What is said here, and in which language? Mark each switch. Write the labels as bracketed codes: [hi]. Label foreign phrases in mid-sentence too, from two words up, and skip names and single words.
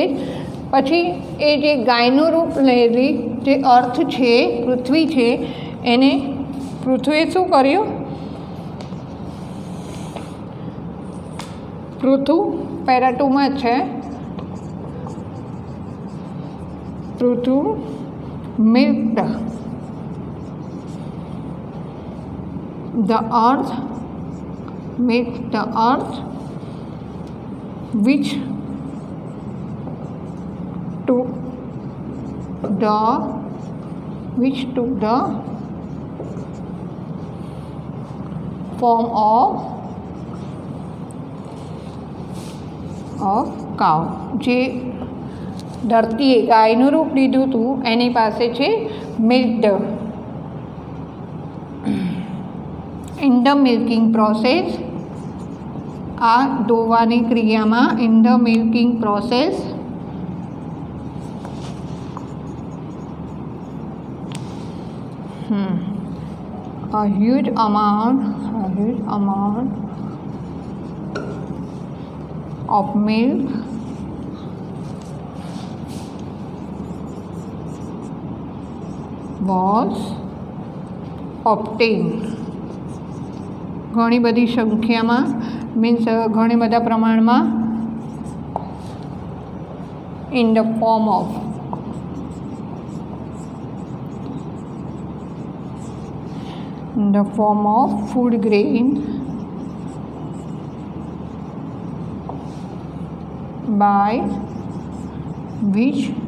[gu] પછી એ જે ગાયનું રૂપ લેવી જે અર્થ છે, પૃથ્વી છે, એને પૃથ્વીએ શું કર્યું? પૃથુ પેરા 2માં છે. [en] પૃથુ milked the earth, milked the earth which took the form of cow. [gu] જે ધરતીએ ગાયનું રૂપ લીધું હતું એની પાસે છે મિલ્ક્ડ. [en] in the milking process, [gu] આ દોવાની ક્રિયામાં [en] in the milking process a huge amount of milk was obtained. [gu] ઘણી બધી સંખ્યામાં મીન્સ ઘણી બધા પ્રમાણમાં [en] in the form of food grain by which